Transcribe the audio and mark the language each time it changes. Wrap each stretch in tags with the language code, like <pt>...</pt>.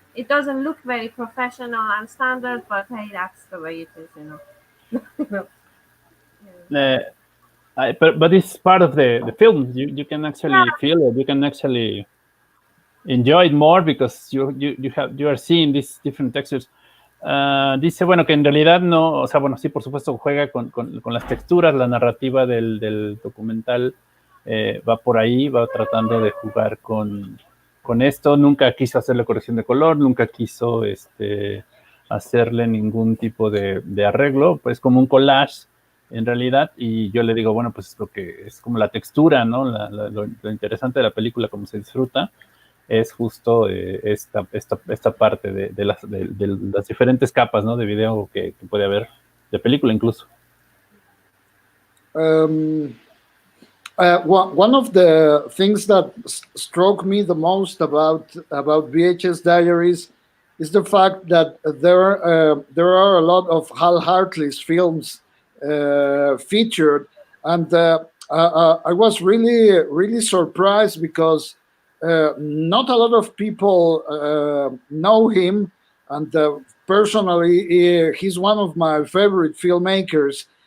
<en>It doesn't look very professional and standard, but hey, that's the way it is, But it's part of the film. You can actually feel it. You can actually enjoy it more because you are seeing these different textures.</en> <es>Dice, bueno, que en realidad no, o sea, bueno, sí, por supuesto juega con las texturas, la narrativa del documental va por ahí, va tratando de jugar con esto. Nunca quiso hacerle corrección de color, nunca quiso hacerle ningún tipo de arreglo, pues como un collage en realidad, y yo le digo, bueno, pues es lo que es como la textura, ¿no? Lo interesante de la película, cómo se disfruta. es justo esta parte de las diferentes capas, ¿no?, de video que puede haber, de película incluso.</es> <en>One of the things that struck me the most about VHS Diaries is the fact that there are a lot of Hal Hartley's films featured, and I was really surprised because not a lot of people know him, and personally, he's one of my favorite filmmakers.</en>